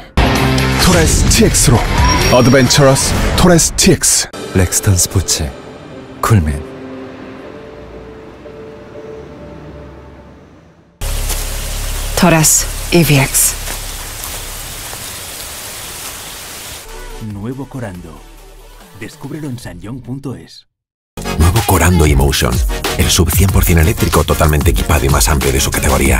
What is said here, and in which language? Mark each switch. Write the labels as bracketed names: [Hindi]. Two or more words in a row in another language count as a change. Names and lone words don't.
[Korean] 토레스 TX로 어드벤처러스 토레스 TX. 렉스턴 스포츠 쿨맨. [Spanish] Toras EVX. Nuevo Corando. Descúbrelo en sanyong.es. Nuevo Corando Emotion, el SUV 100% eléctrico totalmente equipado y más amplio de su categoría.